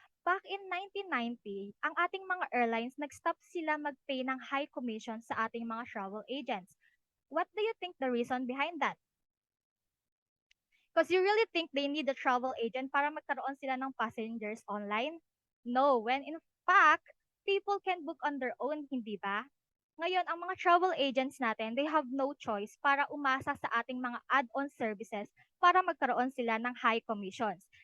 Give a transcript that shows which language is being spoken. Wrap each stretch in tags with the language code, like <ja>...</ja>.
<en>Back in 1990,</en> <tl>ang ating mga airlines nag-stop sila mag-pay ng high commission sa ating mga travel agents.</tl> <en>What do you think the reason behind that? Because you really think they need a travel agent</en> <tl>para magkaroon sila ng</tl> <en>passengers online? No, when in fact, people can book on their own,</en> <tl>hindi ba? Ngayon, ang mga travel agents natin,</tl> <en>they have no choice</en> <tl>para umasa sa ating mga add-on services para magkaroon sila ng high commissions.</tl>